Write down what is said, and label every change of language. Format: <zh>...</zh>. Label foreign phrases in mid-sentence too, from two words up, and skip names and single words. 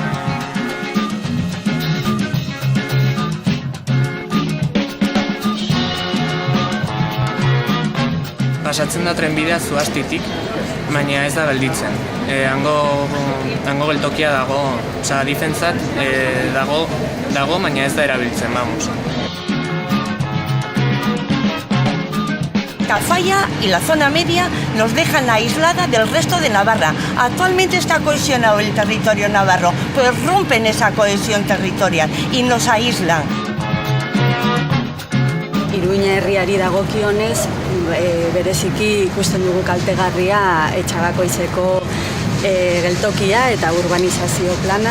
<eu>Pasatzen da trenbidea Zuastitik, baina ez da gelditzen. Hango geltokia dago, Adifentzat dago, baina ez da erabiltzen,</eu> <es>vamos. Tafalla y la zona media nos dejan aislada del resto de Navarra. Actualmente está cohesionado el territorio navarro, pues rompen esa cohesión territorial y nos aíslan.</es> <eu>Iruña herriari dagokionez, bereziki ikusten dugu kaltegarria Etxabakoitzeko geltokia eta urbanizazio plana.</eu>